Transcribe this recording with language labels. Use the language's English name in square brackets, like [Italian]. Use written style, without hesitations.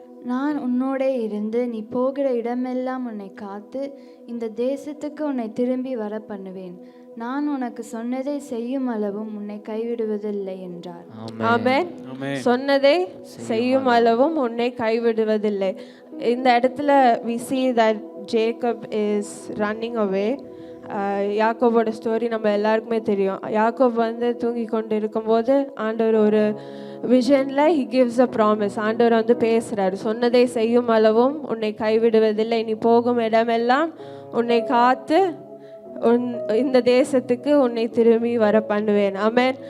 [Tamil] நான் உன்னோடே இருந்து நீ போகிற இடமெல்லாம் உன்னை காத்து இந்த தேசத்துக்கு உன்னை திரும்பி வர பண்ணுவேன். நான் உனக்கு சொன்னதை செய்யும் அளவும் உன்னை கைவிடுவதில்லை என்றார். ஆமென். சொன்னதை செய்யும் அளவும் உன்னை கைவிடுவதில்லை. இந்த இடத்துல [English] we see that Jacob is running away. [Tamil] யாக்கோபோட story நம்ம எல்லாருக்குமே தெரியும். யாக்கோப் தூங்கி கொண்டு இருக்கும்போது ஆண்டவர் ஒரு விஷனில் [English] he gives a promise. [Tamil] ஆண்டவர் பேசுகிறார், சொன்னதை செய்யும் அளவும் உன்னை கைவிடுவதில்லை, நீ போகும் இடமெல்லாம் உன்னை காத்து இந்த தேசத்துக்கு உன்னை திரும்பி வர பண்ணுவேன். ஆமென்.